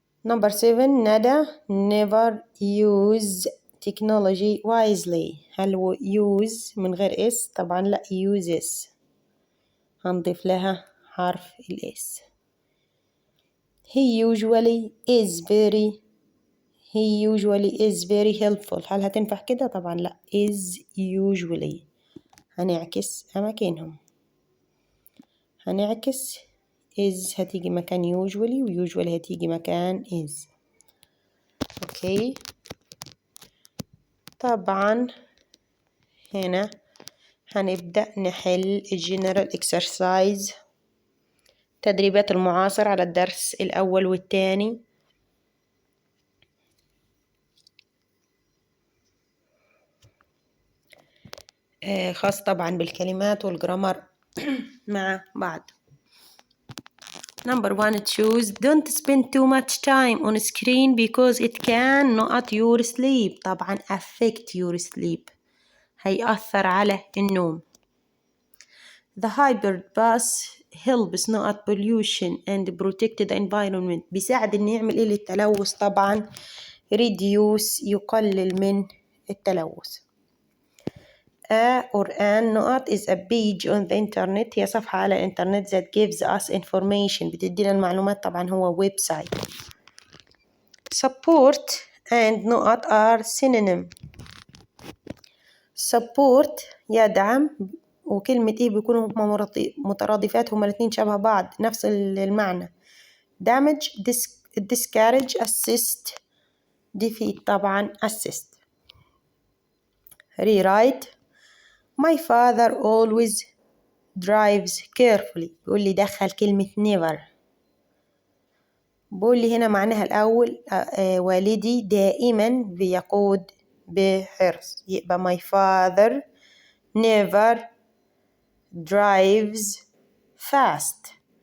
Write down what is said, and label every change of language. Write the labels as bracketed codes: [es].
[en] Number 7 ندى never use technology wisely. [ar] هل هو use من غير اس؟ طبعا لا، uses هنضيف لها حرف الاس. [en] he usually is very. he usually is very helpful. [ar] هل هتنفع كده؟ طبعا لا. [en] is usually [ar] هنعكس أماكنهم. هنعكس is هتيجي مكان usually و usually هتيجي مكان is. اوكي. طبعا هنا هنبدأ نحل [en] general exercise [ar] تدريبات المعاصر على الدرس الأول والثاني. خاص طبعا بالكلمات والجرامر مع بعض. [en] Number 1 choose don't spend too much time on screen because it can not your sleep. [ar] طبعا [en] affect your sleep [ar] هيأثر على النوم. [en] The hybrid bus helps not pollution and protect the environment. [ar] بيساعد إنه يعمل إيه للتلوث؟ طبعا reduce يقلل من التلوث. [en] A or an not is a page on the internet [ar] هي صفحة على الإنترنت [en] that gives us information [ar] بتدينا المعلومات. طبعا هو ويب سايت. [en] Support and not are synonym. [ar] support يدعم وكلمة إيه بيكونوا هما مترادفات، هما الاتنين شبه بعض نفس المعنى. [en] damage discourage assist defeat طبعا assist. rewrite my father always drives carefully. [ar] بيقول لي دخل كلمة never. بيقول لي هنا معناها الأول والدي دائما بيقود بحرص، يبقى [en] my father never drives fast.